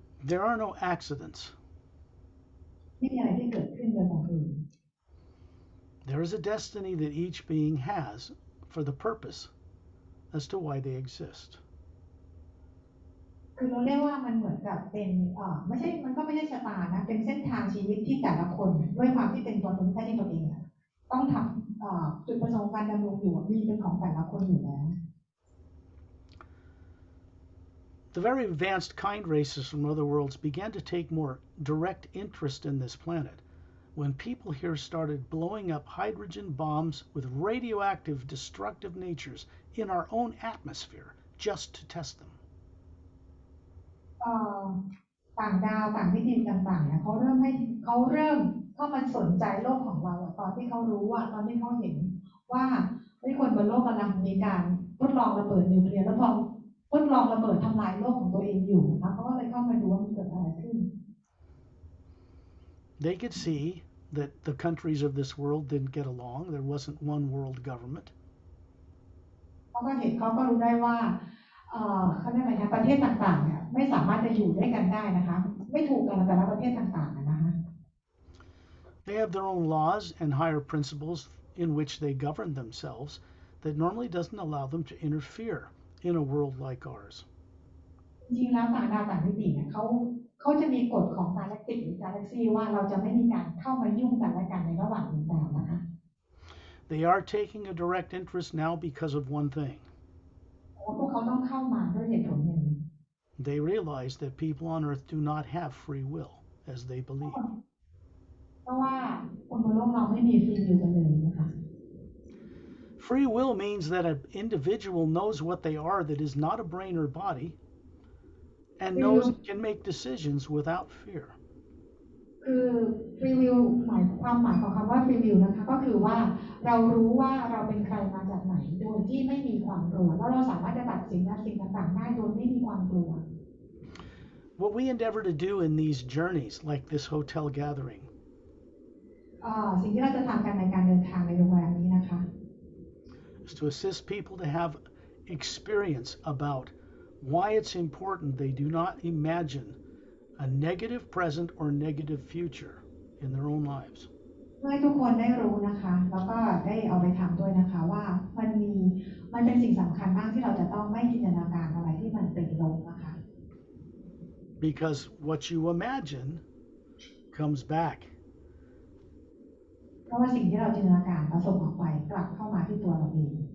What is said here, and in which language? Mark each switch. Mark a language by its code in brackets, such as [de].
[en] There are no accidents. [th] ไม่มีอะไรที่เกิดขึ้นโดยบังเอิญ [en] There is a destiny that each being has for the purpose as to why they exist. [th] คือเราเรียกว่ามันเหมือนกับเป็นไม่ใช่มันก็ไม่ใช่ชะตานะเป็นเส้นทางชีวิตที่แต่ละคนด้วยความที่เป็นตัวตนแท้จริงตัวเองต้องทำจุดประสงค์การดำรงอยู่มีเป็นของแต่ละคนอยู่แล้ว [en] The very advanced kind races from other worlds began to take more direct interest in this planet when people here started blowing up hydrogen bombs with radioactive, destructive natures in our own atmosphere just to test them. [th] ต่างดาวต่างมิติต่างๆเขาเริ่มเข้ามาสนใจโลกของเราตอนที่เขารู้ว่าตอนที่เขาเห็นว่าคนบนโลกกำลังมีการทดลองระเบิดนิวเคลียร์แล้วทดลองระเบิดทำลายโลกของตัวเองอยู่นะเขาก็เลยเข้ามาดูว่ามันเกิดอะไรขึ้น [en] They could see that the countries of this world didn't get along. There wasn't one world government. [th] เขาก็รู้ได้ว่าเขาเรียกอะไรนะประเทศต่างๆเนี่ยไม่สามารถจะอยู่ด้วยกันได้นะคะไม่ถูกกันแต่ละประเทศต่างๆนะคะ [en] They have their own laws and higher principles in which they govern themselves that normally doesn't allow them to interfere in a world like ours. [th] จริงๆแล้วต่างดาวต่างมิติเนี่ยเขาจะมีกฎของกาแล็กติกหรือกาแล็กซี่ว่าเราจะไม่มีการเข้ามายุ่งกันและกันในระหว่างดวงดาวนะคะ [en] They are taking a direct interest now because of one thing. [th] พวกเขาต้องเข้ามาด้วยเหตุผลหนึ่ง [en] They realize that people on Earth do not have free will as they believe. [th] เพราะว่าคนบนโลกเราไม่มีฟรีวิลกันเลยนะคะ [en] Free will means that an individual knows what they are that is not a brain or body and knows and can make decisions without fear. [th] คือฟรีวิลความหมายของคำว่าฟรีวิลนะคะก็คือว่าเรารู้ว่าเราเป็นใครมาจากไหนโดยที่ไม่มีความกลัวแล้วเราสามารถจะตัดสินสิ่งต่างๆได้โดยไม่มีความกลัว [en] What we endeavor to do in these journeys, like this hotel gathering, [th] สิ่งที่เราจะทำกันในการเดินทางในโรงแรมนี้นะคะ [en] is to assist people to have experience about why it's important they do not imagine a negative present or negative future in their own lives. [th] เพื่อให้ทุกคนได้รู้นะคะแล้วก็ได้เอาไปทำด้วยนะคะว่ามันเป็นสิ่งสำคัญมากที่เราจะต้องไม่จินตนาการอะไรที่มันเป็นลบนะคะ [en] Because what you imagine comes back. [th] เพราะว่าสิ่งที่เราจินตนาการเราส่งออกไปกลับเข้ามาที่ตัวเราเอง